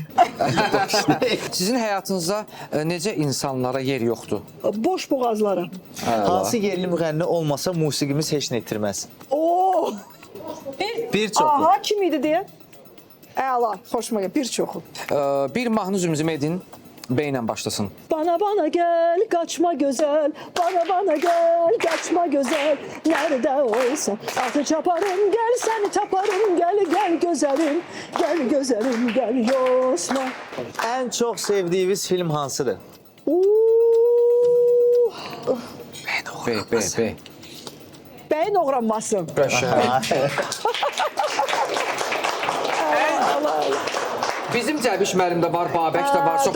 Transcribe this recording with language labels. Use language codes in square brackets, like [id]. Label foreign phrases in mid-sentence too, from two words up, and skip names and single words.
[az] Sizin həyatınızda necə insanlara yer yoxdur? Boş boğazlara. Hansı yerli müğənni olmasa musiqimiz heç nə itirməz? Oo. Bir çoxu. Aha, kim idi deyə? Əla, xoşuma gəlir, bir çoxu. Bir mahnı zümzümə edin, B ilə başlasın. [tr] Bana gel, kaçma güzel. Bana gel, kaçma güzel. Nerede olsa atı çaparım, gel seni taparım. Gel güzelim, gel güzelim, gel yosma. [az] Ən çox sevdiyiniz film hansıdır? B. Beyin oğranmasın. Bizim Cəbiş müəllimdə var, Babək də var, çoxdur.